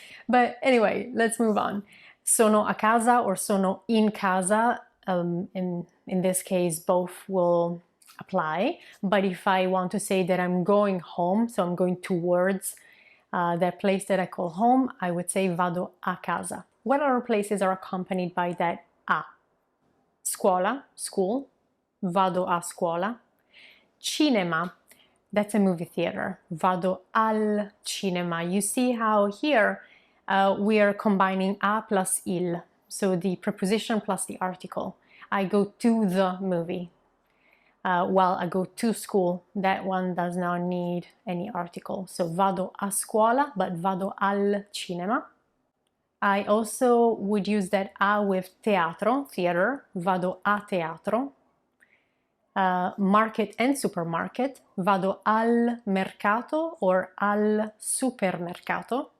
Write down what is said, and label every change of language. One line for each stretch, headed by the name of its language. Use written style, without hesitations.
English: But anyway, let's move on.
Italian: Sono a casa
English: or
Italian: sono in casa,
English: in this case, both will apply. But if I want to say that I'm going home, so I'm going towards that place that I call home, I would say
Italian: vado a casa.
English: What other places are accompanied by that a?
Italian: Scuola, school, vado a scuola.
English: Cinema, that's a movie theater,
Italian: vado al cinema.
English: You see how here we are combining a plus il, so the preposition plus the article. I go to the movie. While I go to school, that one does not need any article. So
Italian: vado a scuola,
English: but
Italian: vado al cinema.
English: I also would use that a with teatro, theater,
Italian: vado a teatro.
English: Market and supermarket,
Italian: vado al mercato or al supermercato.